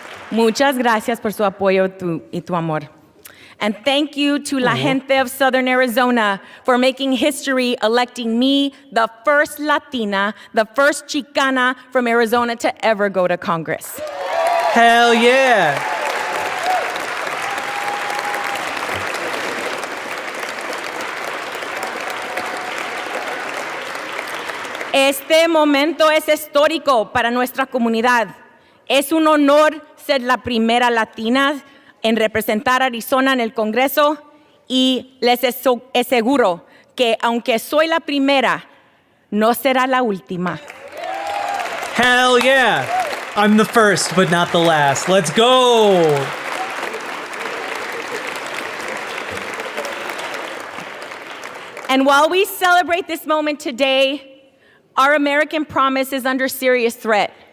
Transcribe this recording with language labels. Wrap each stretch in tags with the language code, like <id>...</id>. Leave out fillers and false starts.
<es>Muchas gracias por su apoyo y tu amor.</es> <en>And thank you to</en> <es>la gente</es> <en>of Southern Arizona for making history, electing me the first Latina, the first Chicana from Arizona to ever go to Congress. Hell yeah!</en> <es>Este momento es histórico para nuestra comunidad. Es un honor ser la primera latina en representar a Arizona en el Congreso, y les aseguro que aunque soy la primera, no será la última.</es> <en>Hell yeah! I'm the first, but not the last. Let's go! And while we celebrate this moment today, our American promise is under serious threat.</en>